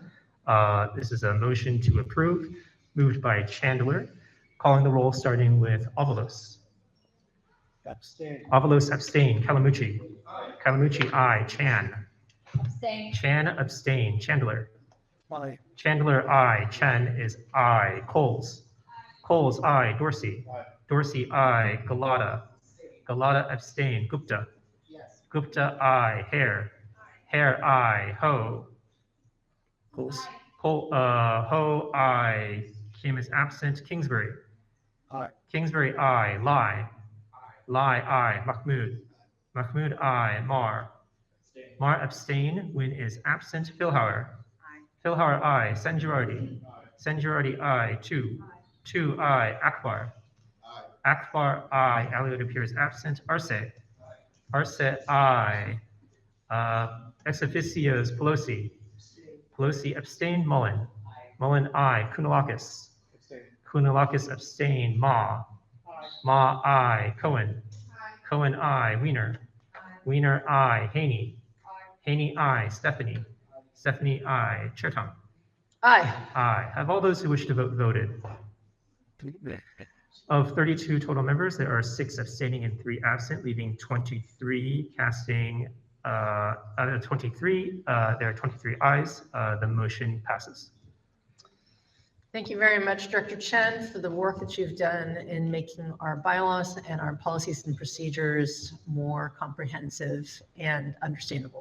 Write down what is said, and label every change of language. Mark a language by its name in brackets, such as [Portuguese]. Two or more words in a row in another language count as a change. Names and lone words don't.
[English] This is a motion to approve, moved by Chandler. Calling the roll, starting with Avalos. Abstain. Avalos, abstain. Calamucci. Calamucci, aye. Chan. Abstain. Chan, abstain. Chandler. Aye. Chandler, aye. Chen is aye. Coles. Coles, aye. Dorsey. Dorsey, aye. Galata. Galata, abstain. Gupta. Gupta, aye. Hare. Hare, aye. Ho. Coles. Ho, aye. Kim is absent. Kingsbury. Aye. Kingsbury, aye. Lai. Lai, aye. Mahmood. Mahmood, aye. Mar. Mar, abstain. Win is absent. Philhauer. Philhauer, aye. San Girardi. San Girardi, aye. 2. 2, aye. Akbar. Akbar, aye. Elliott appears absent. Arce. Arce, aye. Ex officios, Pelosi. Pelosi, abstain. Mullen. Mullen, aye. Kounalakis. Kounalakis, abstain. Ma. Ma, aye. Cohen. Cohen, aye. Wiener. Wiener, aye. Haney. Haney, aye. Stephanie. Stephanie, aye. Chertong. Aye. Aye. Have all those who wish to vote voted? Of 32 total members, there are 6 abstaining and 3 absent, leaving 23 casting. Out of 23, there are 23 ayes. The motion passes. Thank you very much, Director Chen, for the work that you've done in making our bylaws and our policies and procedures more comprehensive and understandable.